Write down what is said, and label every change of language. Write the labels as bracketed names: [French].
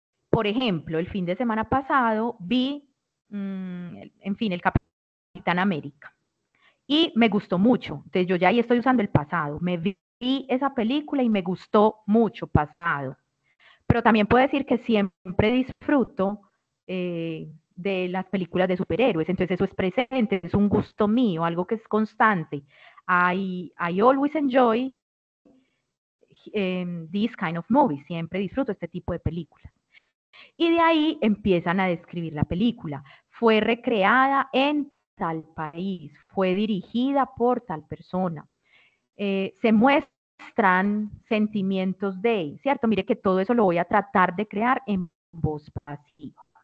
[Spanish] Por ejemplo, el fin de semana pasado vi, en fin, el Capitán América. Y me gustó mucho. Entonces yo ya ahí estoy usando el pasado. Me vi esa película y me gustó mucho, pasado. Pero también puedo decir que siempre disfruto de las películas de superhéroes. Entonces eso es presente, es un gusto mío, algo que es constante. [English] I always enjoy this kind of movies. [Spanish] Siempre disfruto este tipo de películas. Y de ahí empiezan a describir la película. Fue recreada en tal país, fue dirigida por tal persona. Se muestran sentimientos de, ¿cierto? Mire que todo eso lo voy a tratar de crear en voz pasiva.